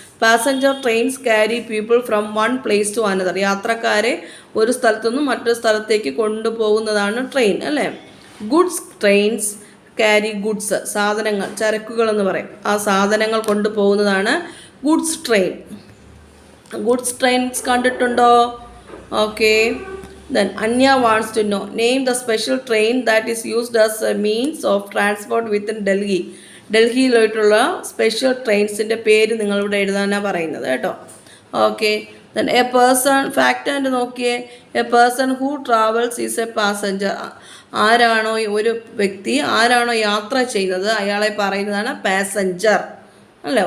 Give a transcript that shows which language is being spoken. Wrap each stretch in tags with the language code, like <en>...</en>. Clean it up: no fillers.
<en>Passenger trains carry people from one place to another.</en> <ml>യാത്രക്കാരെ ഒരു സ്ഥലത്തുനിന്നും മറ്റൊരു സ്ഥലത്തേക്ക് കൊണ്ടുപോകുന്നതാണ് ട്രെയിൻ അല്ലേ.</ml> <en>Goods trains carry goods.</en> <ml>സാധനങ്ങൾ, ചരക്കുകളെന്ന് പറയും. ആ സാധനങ്ങൾ കൊണ്ടുപോകുന്നതാണ് ഗുഡ്സ് ട്രെയിൻ. ഗുഡ്സ് ട്രെയിൻസ് കണ്ടിട്ടുണ്ടോ? Okay.</ml> <en>Then Anya wants to know, name the special train that is used as a means of transport within Delhi.</en> <ml>ഡൽഹിയിലോട്ടുള്ള special ട്രെയിൻസിൻ്റെ പേര് നിങ്ങളിവിടെ എഴുതാനാണ് പറയുന്നത് കേട്ടോ. Okay.</ml> <en>Then a person, fact and നോക്കിയേ. A person who travels is a passenger.</en> <ml>ആരാണോ ഒരു വ്യക്തി, ആരാണോ യാത്ര ചെയ്യുന്നത് അയാളെ പറയുന്നതാണ് പാസഞ്ചർ അല്ലേ.</ml>